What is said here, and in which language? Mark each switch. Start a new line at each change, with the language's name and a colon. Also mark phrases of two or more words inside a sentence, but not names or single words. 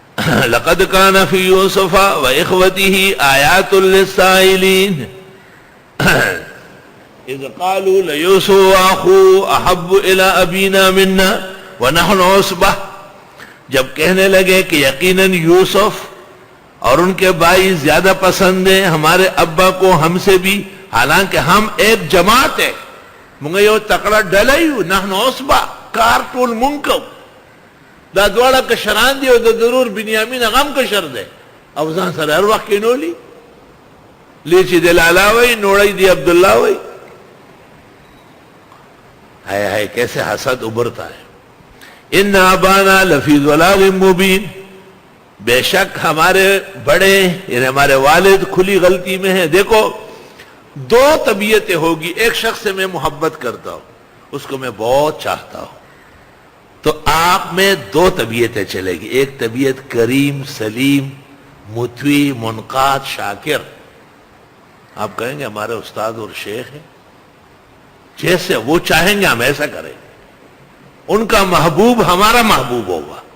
Arabic: لقد كان في يوسف واخوته آيات للسائلين اذ قالوا ليوسف واخوه احب الى ابينا منا ونحن عصبة،
Urdu: جب کہنے لگے کہ یقیناً یوسف اور ان کے بھائی زیادہ پسند ہیں ہمارے ابا کو ہم سے بھی، حالانکہ ہم ایک جماعت ہے،
Pashto: مونږ یو تکړه ډله یو،
Arabic: نحن عصبة
Pashto: کار ټول مونږ کوو، دا دواړه کشران دي او د ضرور بنیامین غم کشر دی او ځان سره هر وخت کینولي، لیچی د لالا وی نوړی دی عبداللہ وی.
Urdu: ہائے ہائے کیسے حسد ابھرتا ہے.
Arabic: ان ابانا لفی ضلال مبین،
Urdu: بے شک ہمارے بڑے یعنی ہمارے والد کھلی غلطی میں ہیں. دیکھو دو طبیعتیں ہوگی، ایک شخص سے میں محبت کرتا ہوں، اس کو میں بہت چاہتا ہوں، تو آپ میں دو طبیعتیں چلے گی، ایک طبیعت کریم سلیم مطوی منقاد شاکر، آپ کہیں گے ہمارے استاد اور شیخ ہیں، جیسے وہ چاہیں گے ہم ایسا کریں، ان کا محبوب ہمارا محبوب ہوگا.